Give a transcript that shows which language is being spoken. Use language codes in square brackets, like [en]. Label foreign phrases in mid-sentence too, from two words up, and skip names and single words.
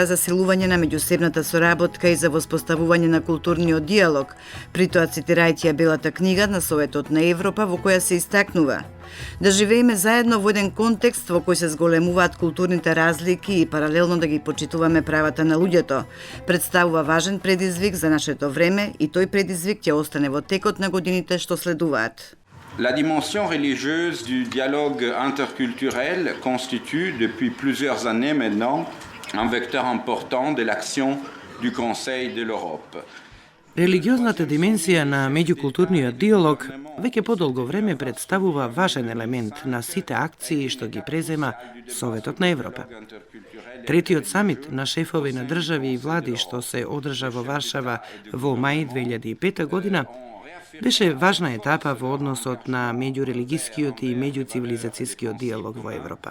[mk] засилување на меѓусебната соработка и за воспоставување на културниот диалог, при тоа цитирајќи ја Белата книга на Советот на Европа во која се истакнува: да живееме заедно во еден контекст во кој се зголемуваат културните разлики и паралелно да ги почитуваме правата на луѓето, представува важен предизвик за нашето време и тој предизвик ќе остане во текот на годините што следуваат. [fr] La dimension religieuse du dialogue interculturel constitue depuis plusieurs années maintenant un vecteur important de l'action du Conseil de l'Europe. [mk] Религиозната димензија на меѓукултурниот диалог веќе подолго време представува важен елемент на сите акции што ги презема Советот на Европа. Третиот самит на шефови на држави и влади што се одржа во Варшава во мај 2005 година беше важна етапа во односот на меѓурелигискиот и меѓуцивилизацијскиот диалог во Европа.